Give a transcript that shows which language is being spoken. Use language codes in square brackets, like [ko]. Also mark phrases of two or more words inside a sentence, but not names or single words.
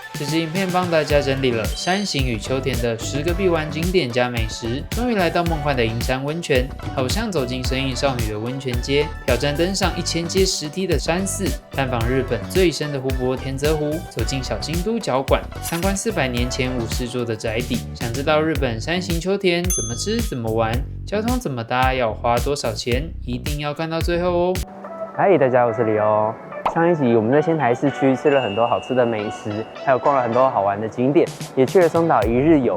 [zh] 這支影片幫大家整理了山形與秋田的10個必玩景點加美食，終於來到夢幻的銀山溫泉，好像走進神隱少女的溫泉街，挑戰登上1000階石梯的山寺，探訪日本最深的湖泊田澤湖，走進小京都角館，參觀400年前武士做的宅邸。想知道日本山形秋田怎麼吃怎麼玩，交通怎麼搭，要花多少錢，一定要看到最後哦。嗨，大家好，我是李歐。上一集我們在仙台市區吃了很多好吃的美食，還有逛了很多好玩的景點，也去了松島一日遊。